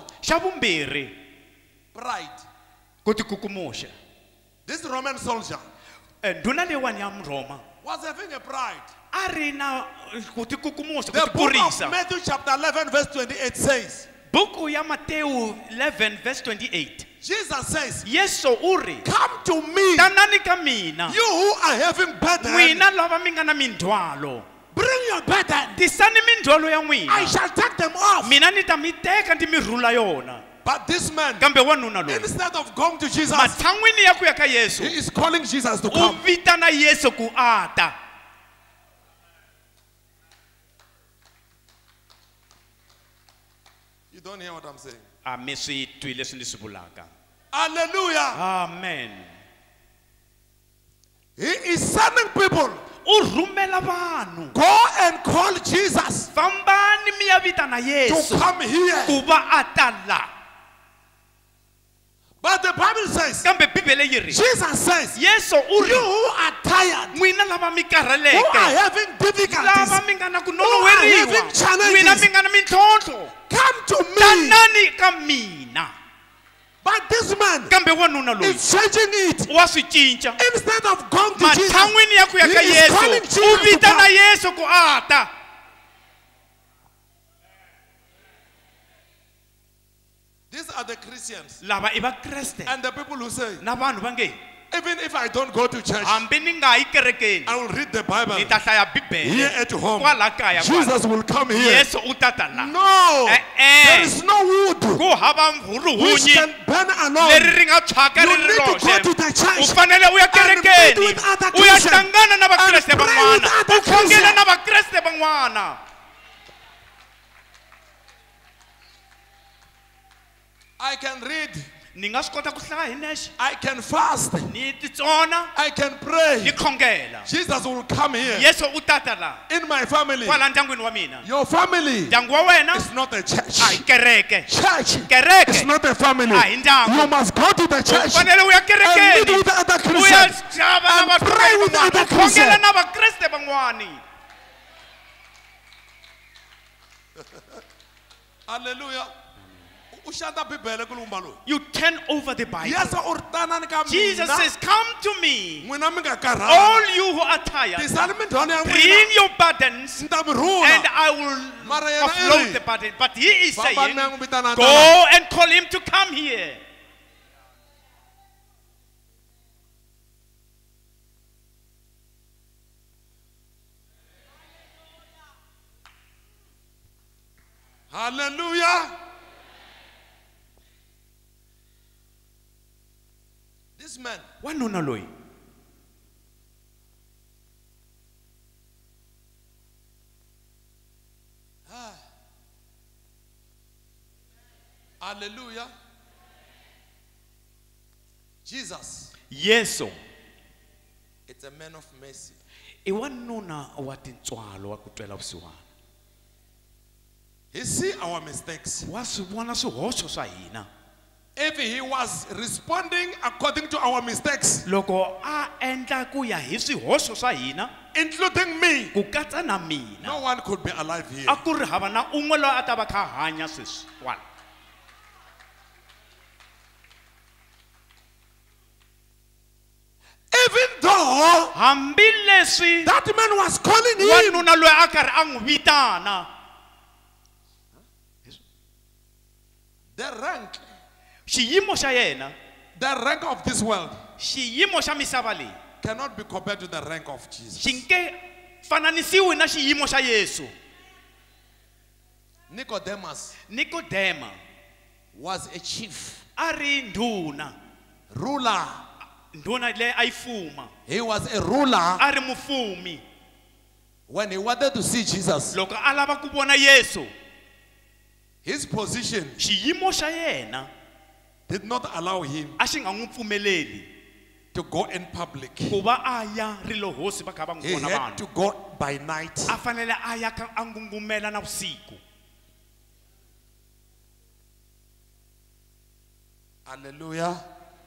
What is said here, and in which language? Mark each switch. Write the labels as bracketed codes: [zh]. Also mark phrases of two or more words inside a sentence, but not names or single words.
[ts] Xa vumbirhi, [en] pride. [ts] ku tikukumusha. [en] This Roman soldier [ts] Ndhuna leyiwani ya Mroma [en] was having a pride. [ts] a ri na ku tikukumusha, [en] The [ts] ku [en] book of [ts] tikurisa. [en] Matthew chapter 11 verse 28 says, [ts] Buku ya Matewu 11 verse 28. [en] Jesus says, [ts] Yesu uri, [en] come to me, [ts] tanani ka mina, [en] you who are having burden, [ts] n'wina lava mi nga na mindwalo. [en] bring your burden. [ts] Tisani mindwalo ya [en] I [ts] n'wina. [en] shall take them off. [ts] Mina ni ta mi teka ndi mi rhula yona. [en] But this man, [ts] Kambe wanuna loyi, [en] instead of going to Jesus, [ts] matshan'wini ya ku ya ka Yesu, [en] he is calling Jesus to [ts] u [en] come. [ts] vitana Yesu ku ata. [en] You don't hear what I'm saying. [ts] A mi swi twi leswi ni swi vulaka. [en] Hallelujah. Amen. He is sending people. [ts] U rhumela vanhu. [en] Go and call Jesus [ts] Fambani mi ya vitana [en] to [ts] Yesu [en] come here. [ts] ku va a ta la. [en] But the Bible says, [ts] Kambe Bibele yi ri, [en] Jesus says, [ts] Yesu u [en] you [ts] ri, [en] who are tired, [ts] n'wina lava mi [en] who are [ts] karhaleke, [en] having difficulties, [ts] lava mi nga na ku [en] who are [ts] nonoweriwa, [en] having challenges, [ts] n'wina mi nga na mintlhontlho, [en] come to me. [ts] tanani ka mina. [en] But this man [ts] Kambe wanuna loyi [en] is changing it. [ts] wa swi cinca. [en] Instead of going to Jesus, [ts] Matshan'wini ya ku ya ka [en] he is calling [ts] Yesu, [en] Jesus [ts] u [en] to [ts] vitana [en] come. [ts] Yesu ku ata. [en] These are the Christians [ts] Lava i vakreste [en] and the people who say, [ts] na vanhu va nge, [en] even if I don't go to church, [ts] hambi ni nga yi kerekeni, [en] I will read the Bible [ts] ni ta hlaya [en] here [ts] Bibele [en] at home. [ts] kwala kaya kwala. [en] Jesus will come here. [ts] Yesu u ta ta la. [en] No, there is no wood [ts] Ku hava [en] which [ts] ruhunyi [en] can burn alone. [ts] leri ri nga tshwaka [en] You [ts] ri ri [en] need to go [ts] roxe. [en] to the church [ts] U fanele u ya [en] and meet [ts] kerekeni, [en] with other [ts] u ya [en] Christians [ts] hlangana na vakreste [en] and pray [ts] van'wana, [en] with other [ts] u khongela [en] Christians. [ts] na vakreste van'wana. [en] I can read, [ts] Ni nga swi kota ku hlaya hi nexe, [en] I can fast, [ts] ni titsona, [en] I can [ts] ni [en] pray. [ts] khongela. [en] Jesus will come here. [ts] Yesu u ta ta la [en] In my family, [ts] kwala ndyangwini wa mina. [en] your family [ts] Ndyangu wa wena [en] is not a church. [ts] a hi kereke. [en] Church [ts] Kereke [en] is not a family. [ts] a hi ndyangu. [en] You must go to the [ts] U [en] church [ts] fanele u ya [en] and meet [ts] kerekeni, [en] with other [ts] u ya [en] Christians [ts] xava na [en] and pray with [ts] vakreste [en] other [ts] van'wana, u khongela [en] Christians. [ts] na vakreste van'wani. [en] Hallelujah. [ts] Ushanda Bibele kulumba lo. [en] You turn over the Bible. Yes, [ts] urtana ka mina. [en] Jesus says, come to me, [ts] Mwina mi nga karhala. [en] all you who are tired, [ts] Tisani mindhwana ya [en] bring [ts] n'wina. [en] your burdens, [ts] Nta mi rhula. [en] and I will [ts] Mara yena [en] offload [ts] iri. [en] the burden. But he is [ts] Fambani [en] saying, [ts] mi ya n'wi vitana tana. [en] go and call him to come here. Hallelujah. This man, [ts] Wanuna loyi, [en] hallelujah. Jesus, [ts] Yesu [en] it's a man of mercy. [ts] i wanuna wa tintswalo wa ku twela vusiwana. [en] He see our mistakes. [ts] Wa swi vona swihoxo swa hina. [en] If he was responding according to our mistakes, [ts] Loko a endla ku ya hi swihoxo swa hina, [en] including me, [ts] ku katsa na mina, [en] no one could be alive here. [ts] a ku ri hava na un'we loyi a ta va kha a hanya sweswi kwala. [en] Even though [ts] Hambileswi [en] that man was calling him, [ts] wanuna loyi a karhi a n'wi vitana, [en] the rank, [ts] xiyimo xa yena, [en] the rank of this world [ts] xiyimo xa misava leyi [en] cannot be compared to the rank of Jesus. [ts] xi nge fananisiwi na xiyimo xa Yesu. [en] Nicodemus [ts] Nikodema [en] was a chief, [ts] a ri ndhuna, [en] ruler. [ts] ndhuna leyi a yi fuma, [en] He was a ruler. [ts] a ri mufumi. [en] When he wanted to see Jesus, [ts] Loko a lava ku vona Yesu, [en] his position [ts] xiyimo xa yena [en] did not allow him [ts] a xi nga n'wi pfumeleli [en] to go in public. [ts] ku va a ya rilo hosi va kha va n'wi [en] He [ts] vona [en] had to [ts] vanhu. [en] go by night. [ts] A fanele a ya a ngungumela na vusiku. [en] Hallelujah.